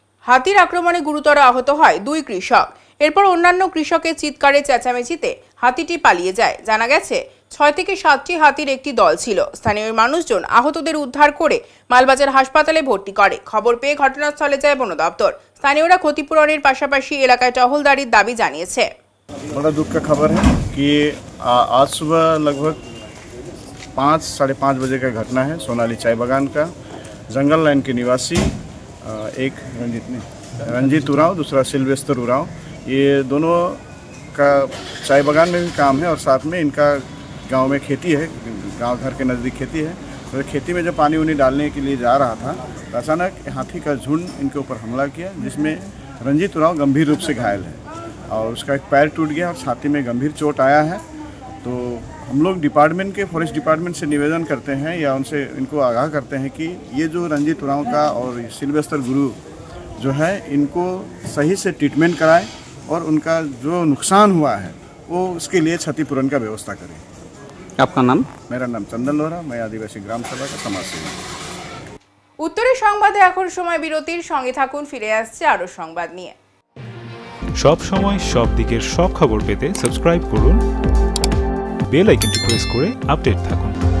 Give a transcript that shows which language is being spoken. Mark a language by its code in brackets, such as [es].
[bn] হাতির আক্রমণে গুরুতর আহত হয় 2 কৃষক। এরপর অন্যান্য কৃষকের চিৎকারে চেঁচামেচিতে হাতিটি পালিয়ে যায়। জানা গেছে 6 থেকে 7টি হাতির একটি দল ছিল। স্থানীয় মানুষজন আহতদের উদ্ধার করে মালবাজার হাসপাতালে ভর্তি করে। খবর পেয়ে ঘটনাস্থলে যায় বন দপ্তর। স্থানীয়রা ক্ষতিপূরণের পাশাপাশি এলাকায় টহলদারির দাবি জানিয়েছে। [hi] बड़ा दुख का खबर है कि आज सुबह लगभग 5-5:30 बजे का घटना है। सोनाली चाय बागान का जंगल लाइन के निवासी एक रंजीत उरांव, दूसरा सिल्वेस्टर उरांव, ये दोनों का चाय बागान में भी काम है और साथ में इनका गांव में खेती है, गांव घर के नज़दीक खेती है। तो खेती में जब पानी उनी डालने के लिए जा रहा था तो अचानक हाथी का झुंड इनके ऊपर हमला किया, जिसमें रंजीत उरांव गंभीर रूप से घायल है और उसका एक पैर टूट गया और छाती में गंभीर चोट आया है। तो हम लोग डिपार्टमेंट के फॉरेस्ट डिपार्टमेंट से निवेदन करते हैं या उनसे इनको आगाह करते हैं कि ये जो रंजीत उरांव का और सिल्वेस्टर गुरु जो है, इनको सही से ट्रीटमेंट कराएं और उनका जो नुकसान हुआ है वो उसके लिए क्षतिपूरण का व्यवस्था करें। आपका नाम? मेरा नाम चंदन लोहरा, मैं आदिवासी ग्राम सभा का समाजसेवी। [bn] উত্তরের সংবাদে এখন সময় বিরতির, সঙ্গে থাকুন, ফিরে আসছে আরো সংবাদ নিয়ে। সব সময় সব দিকের সব খবর পেতে সাবস্ক্রাইব করুন, বেল আইকনটি প্রেস করে আপডেট থাকুন।